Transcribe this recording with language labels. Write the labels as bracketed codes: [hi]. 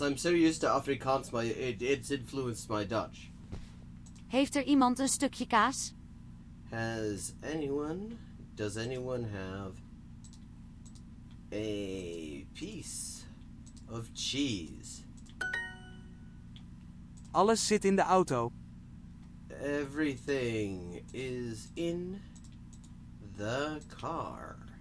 [en] I'm so used to Afrikaans, it's influenced my Dutch. [nl] Heeft er iemand een stukje kaas? [en] Does anyone have a piece of cheese? [nl] Alles zit in de auto. [en] Everything is in the car.